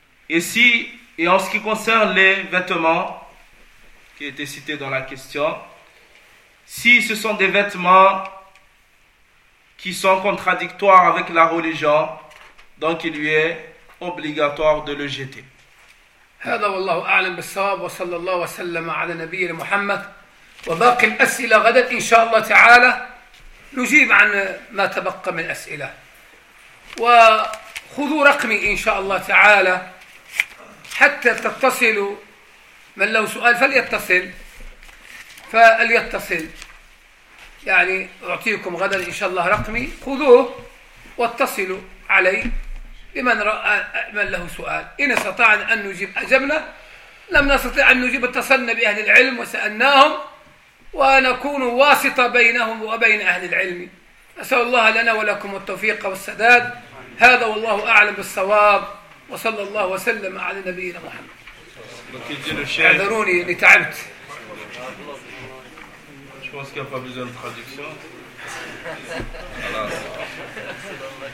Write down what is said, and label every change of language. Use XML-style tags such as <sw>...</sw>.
<fr>Et en ce qui concerne les vêtements, qui étaient cités dans la question, si ce sont des vêtements qui sont contradictoires avec la religion, donc il lui est obligatoire de le jeter.</fr> <ar>هذا والله أعلم بالصواب، وصلى الله وسلم على نبي محمد. وباقي الأسئلة غدا إن شاء الله تعالى نجيب عن ما تبقى من أسئلة. وخذوا رقمي إن شاء الله تعالى حتى تتصلوا، من له سؤال فليتصل، يعني أعطيكم غدا إن شاء الله رقمي، خذوه واتصلوا علي من له سؤال، إن استطعنا أن نجيب أجبنا، لم نستطع أن نجيب اتصلنا بأهل العلم وسألناهم ونكون واسطة بينهم وبين أهل العلم. أسأل الله لنا ولكم التوفيق والسداد. هذا والله أعلم بالصواب، وصلى الله وسلم على نبينا محمد. اعذروني إني تعبت.</ar> <fr>Je pense qu'il n'y a pas besoin de traduction.</fr>